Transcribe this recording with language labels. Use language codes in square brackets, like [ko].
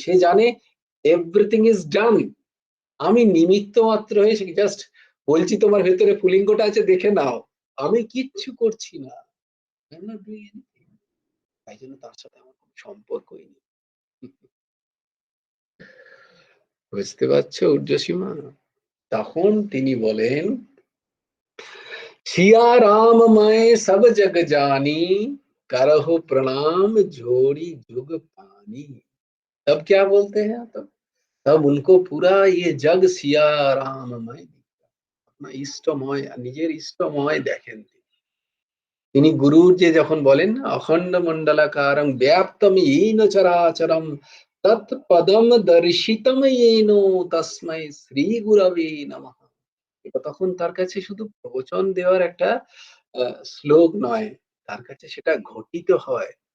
[bn] সে জানে everything is done, আমি নিমিত্ত মাত্র হয়ে জাস্ট বলছি তোমার ভেতরে পুলিঙ্গটা আছে দেখে নাও, আমি কিচ্ছু করছি না। তাই জন্য তার সাথে আমার কোনো সম্পর্কই নেই। বুঝতে পারছো ঊর্ধ্বসীমা? [hi] তখন তিনি বলেন, सिया राम मैं सब जग जानी, करहु प्रणाम जोड़ी जुग पानी। तब क्या बोलते हैं? तब उनको पूरा ये जग सिया राममय दिखता, अपना इष्टमय, [bn] নিজের ইষ্টময় দেখেন। তিনি গুরুর যে যখন বলেন না, [sa] অখণ্ড মণ্ডলাকারং ব্যাপ্তম येन চরাচরম তৎপদম দর্শিতম येन তস্मै শ্রী গুরবে নমঃ। [bn] এটা তখন তার কাছে শুধু প্রবচন দেওয়ার একটা শ্লোক নয়, তার কাছে সেটা ঘটিত হয়।